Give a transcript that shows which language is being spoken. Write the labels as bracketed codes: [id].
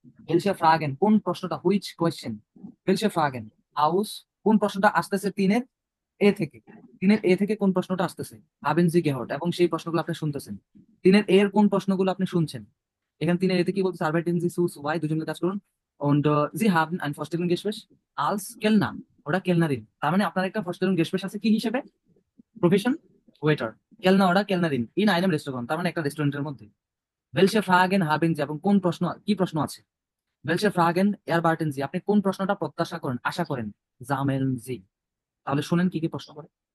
[de] Welche Fragen, [bn] কোন প্রশ্নটা, [en] which question, [de] welche Fragen aus, [bn] কোন প্রশ্নটা আসতেছে 3-এর এ থেকে, 3-এর এ থেকে কোন প্রশ্নটা আসতেছে, [de] haben Sie gehört, [bn] এবং সেই প্রশ্নগুলো আপনি শুনতেছেন। 3-এর এর কোন প্রশ্নগুলো আপনি শুনছেন? এখানে 3-এর এতে কি বলছে? [de] Arbeiten Sie zu zwei, [bn] দুজন মিলে কাজ করুন। [de] Und Sie haben ein Vorstellungsgespräch als Kellner, [bn] ওটা কেলনারিন। তার মানে আপনার একটা Vorstellungsgespräch আছে কি হিসেবে? Profession waiter. [de] কেলনা ওরা কেলনারিন ইন আইনেম রেস্টুরেন্ট, [bn] তার মানে একটা রেস্টুরেন্টের মধ্যে। [de] Welche Fragen haben Sie, [bn] এবং কোন প্রশ্ন, কি প্রশ্ন আছে? [de] Welche Fragen erwarten Sie, [bn] আপনি কোন প্রশ্নটা প্রত্যাশা করেন, আশা করেন? [de] Sammeln Sie, [bn] তাহলে শুনেন কি কি প্রশ্ন করে।